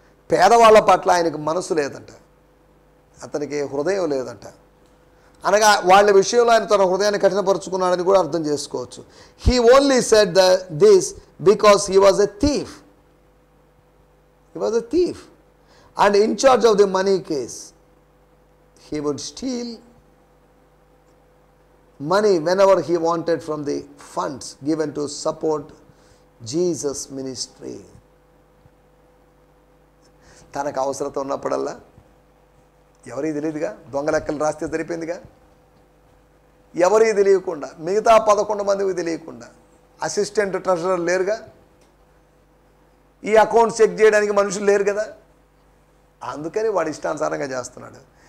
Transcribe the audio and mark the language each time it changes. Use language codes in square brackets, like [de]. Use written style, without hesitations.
[te] పేదవాళ్ళ పట్ల ఆయనకు మనసు లేదంట, అతనికి హృదయం లేదంట. అనగా వాళ్ళ విషయంలో ఆయన తన హృదయాన్ని కఠినపరుచుకున్నాడని కూడా అర్థం చేసుకోవచ్చు. [en] He only said this because he was a thief. He was a thief and in charge of the money case. He would steal money whenever he wanted from the funds given to support Jesus ministry. [te] తనకు అవసరత ఉన్నప్పుడల్లా ఎవరికి తెలియదుగా, దొంగ లెక్కలు రాస్తే సరిపోయిందిగా. ఎవరికి తెలియకుండా, మిగతా 11 మందికి తెలియకుండా అసిస్టెంట్ ట్రెజరర్ లేరుగా, ఈ అకౌంట్ చెక్ చేయడానికి మనుషులు లేరు కదా, అందుకని వాడు ఇష్టానుసారంగా చేస్తున్నాడు.